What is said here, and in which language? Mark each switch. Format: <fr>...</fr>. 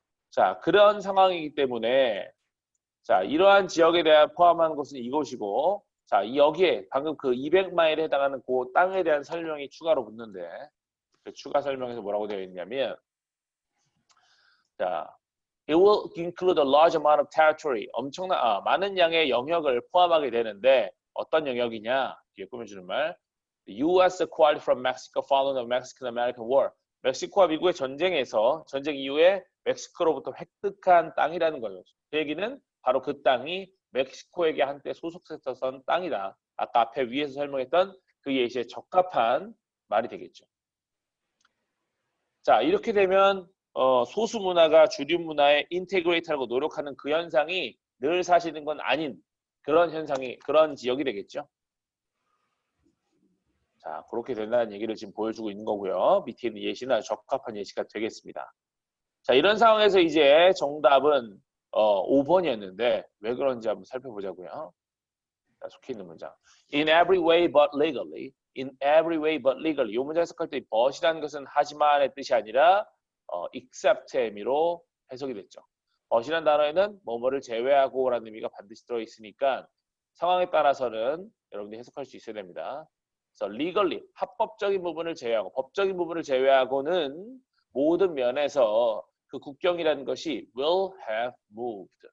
<ko>자, 그런 상황이기 때문에 자, 이러한 지역에 대한 포함한 것은 이것이고 자, 여기에 방금 그 200마일에 해당하는 그 땅에 대한 설명이 추가로 붙는데 그 추가 설명에서 뭐라고 되어 있냐면 자,</ko> <en>it will include a large amount of territory.</en> <ko>많은 양의 영역을 포함하게 되는데 어떤 영역이냐? 뒤에 꾸며주는 말.</ko> <en>The U.S. acquired from Mexico following the Mexican-American War.</en> <ko>멕시코와 미국의 전쟁 이후에 멕시코로부터 획득한 땅이라는 거예요. 그 얘기는 바로 그 땅이 멕시코에게 한때 소속했었던 땅이다. 아까 앞에 위에서 설명했던 그 예시에 적합한 말이 되겠죠. 자, 이렇게 되면 소수 문화가 주류 문화에 인테그레이트하고 노력하는 그 현상이 늘 사실인 건 아닌 그런 지역이 되겠죠. 자, 그렇게 된다는 얘기를 지금 보여주고 있는 거고요. 밑에 있는 예시는 아주 적합한 예시가 되겠습니다. 자, 이런 상황에서 이제 정답은 5번이었는데 왜 그런지 한번 살펴보자고요. 자, 속해 있는 문장.</ko> <en>In every way but legally. In every way but legally.</en> <ko>이 문장 해석할 때 but이라는 것은 하지만의 뜻이 아니라 except의 의미로 해석이 됐죠. but이라는 단어에는 뭐뭐를 제외하고 라는 의미가 반드시 들어있으니까 상황에 따라서는 여러분들이 해석할 수 있어야 됩니다. 그래서 legally, 합법적인 부분을 제외하고 법적인 부분을 제외하고는 모든 면에서 그 국경이라는 것이</ko> <en>will have moved.</en>